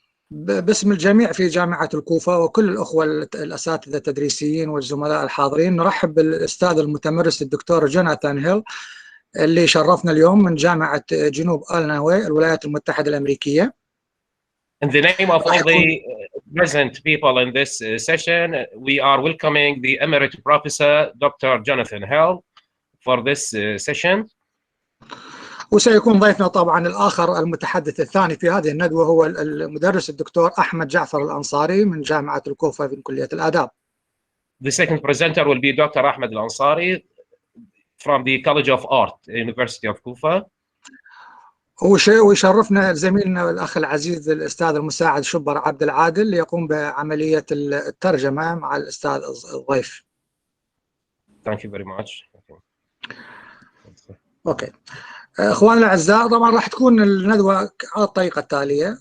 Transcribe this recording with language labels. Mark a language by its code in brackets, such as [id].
[ar] باسم الجميع في جامعة الكوفة وكل الأخوة الأساتذة التدريسيين والزملاء الحاضرين، نرحب بالأستاذ المتمرس الدكتور جوناثان هيل اللي شرفنا اليوم من جامعة جنوب إلينوي الولايات المتحدة الأمريكية. [en] In the name of all the present people in this session, we are welcoming the Emerita Professor Dr. Jonathan Hill for this session. [ar] وسيكون ضيفنا طبعا الآخر المتحدث الثاني في هذه الندوة هو المدرس الدكتور أحمد جعفر الأنصاري من جامعة الكوفة في كلية الآداب. [en] The second presenter will be Dr. Ahmed Al-Ansari from the College of Art, University of Kufa. [ar] ويشرفنا زميلنا الأخ العزيز الأستاذ المساعد شبر عبد العادل اللي يقوم بعملية الترجمة مع الأستاذ الضيف. [en] Thank you very much. Okay. [ar] اخواننا الاعزاء، طبعا راح تكون الندوه على الطريقه التاليه.